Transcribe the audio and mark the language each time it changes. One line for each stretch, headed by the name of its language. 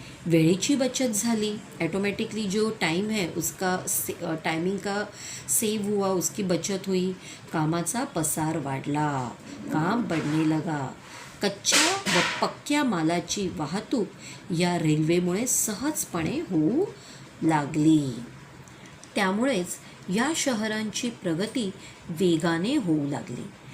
Marathi: वेळेची बचत झाली.
Hindi: ऑटोमेटिकली जो टाइम है उसका टाइमिंग का सेव हुआ, उसकी बचत हुई.
Marathi: कामाचा पसार वाढला,
Hindi: काम बढ़ने लगा.
Marathi: कच्च्या व पक्क्या मालाची वाहतूक या रेल्वेमुळे सहजपणे होऊ लागली. त्यामुळेच या शहरांची प्रगती वेगाने होऊ लागली.